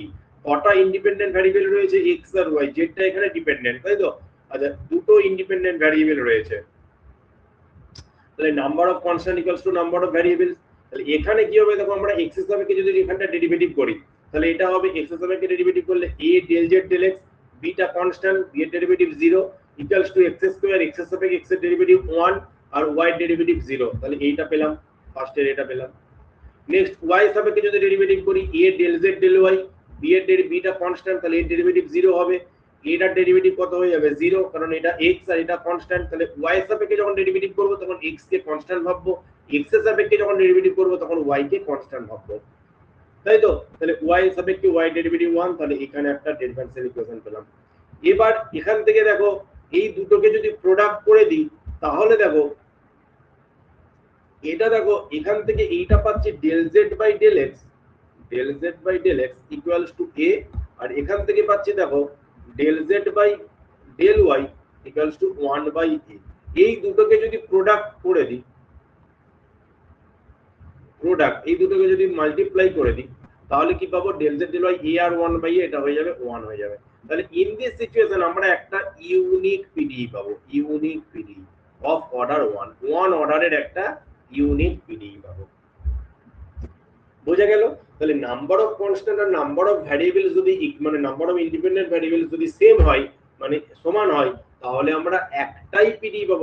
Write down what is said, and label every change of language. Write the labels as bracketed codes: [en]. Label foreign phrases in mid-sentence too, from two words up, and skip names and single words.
[bn] কটা [en] independent variable [bn] রয়েছে, x আর y, যেটা এখানে ডিপেন্ডেন্ট, তাই তো? আচ্ছা, দুটো [en] independent variable [bn] রয়েছে, তাহলে [en] number of constant equals to number of variables. [bn] তাহলে এখানে কি হবে, দেখো আমরা x এর সাপেক্ষে যদি এখানটা ডেরিভেটিভ করি, তাহলে এটা হবে x এর সাপেক্ষে ডেরিভেটিভ করলে [en] a del z del x, [bn] b টা কনস্ট্যান্ট, b এর ডেরিভেটিভ 0 [en] equals to x square, [bn] x এর সাপেক্ষে x এর ডেরিভেটিভ 1 আর y এর ডেরিভেটিভ 0। তাহলে এইটা পেলাম, ফার্স্টের এটা পেলাম। নেক্সট y এর সাপেক্ষে যদি ডেরিভেটিভ করি [en] a del z del y, [bn] b এর b টা কনস্ট্যান্ট, তাহলে এর ডেরিভেটিভ 0 হবে, এটার ডেরিভেটিভ কত হয়ে যাবে 0, কারণ এটা x আর এটা কনস্ট্যান্ট। তাহলে y এর সাপেক্ষে যখন ডেরিভেটিভ করব তখন x কে কনস্ট্যান্ট ভাববো, x এর সাপেক্ষে যখন ডেরিভেটিভ করব তখন y কে কনস্ট্যান্ট ভাববো, তাই তো? তাহলে y এর সাপেক্ষে y ডেরিভেটিভ 1, তাহলে এখানে একটা [en] differential equation [bn] পেলাম। এবার এখান থেকে দেখো এই দুটোকে যদি প্রোডাক্ট করে দিই, তাহলে দেখো এটা দেখো এখান থেকে এইটা পাচ্ছি [en] del z by del x, del z by del x equals to a, [bn] আর এখান থেকে পাচ্ছি দেখো [en] del z by del y equals to 1 by a। [bn] এই দুটোকে যদি প্রোডাক্ট করে দিই, প্রোডাক্ট এই দুটোকে যদি মাল্টিপ্লাই করে দিই, তাহলে কি পাবো, [en] del z del y a [bn] আর [en] 1 by a, [bn] এটা হয়ে যাবে 1 হয়ে যাবে। তাহলে [en] in this situation [bn] আমরা একটা [en] unique PD [bn] পাবো, [en] unique PD of order 1, [bn] ওয়ান অর্ডারের একটা [en] unique PD [bn] পাবো। বোঝা গেল? তাহলে [en] number of constant [bn] আর [en] number of variables [bn] যদি মানে [en] number of independent variables [bn] যদি সেম হয়, মানে সমান হয়, তাহলে আমরা একটাই পিডি পাবো।